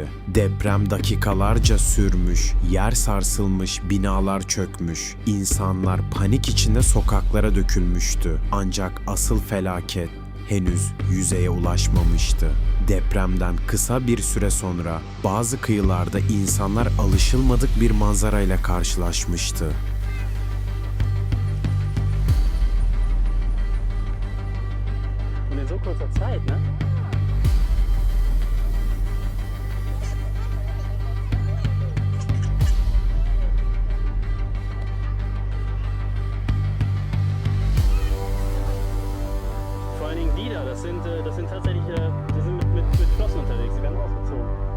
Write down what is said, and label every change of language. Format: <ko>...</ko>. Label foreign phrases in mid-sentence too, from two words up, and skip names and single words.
<tr>Deprem dakikalarca sürmüş, yer sarsılmış, binalar çökmüş, insanlar panik içinde sokaklara dökülmüştü. Ancak asıl felaket henüz yüzeye ulaşmamıştı. Depremden kısa bir süre sonra bazı kıyılarda insanlar alışılmadık bir manzarayla karşılaşmıştı.</tr> <de>Und in so kurzer Zeit, ne? Vor allen Dingen die da, das sind tatsächlich, die sind mit Flossen unterwegs, die werden ausgezogen.</de>